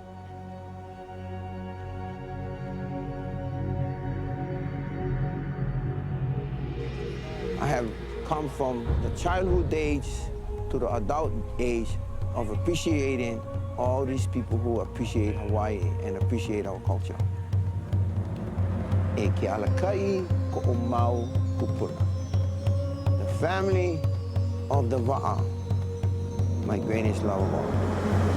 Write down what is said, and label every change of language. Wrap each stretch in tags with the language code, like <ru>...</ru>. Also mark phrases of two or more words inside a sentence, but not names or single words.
<en>I have come from the childhood age to the adult age of appreciating all these people who appreciate Hawaii and appreciate our culture.</en> <haw>E ke alakai ko o mau kupuna.</haw> <en>The family of the Va'a, my greatest love of all.</en>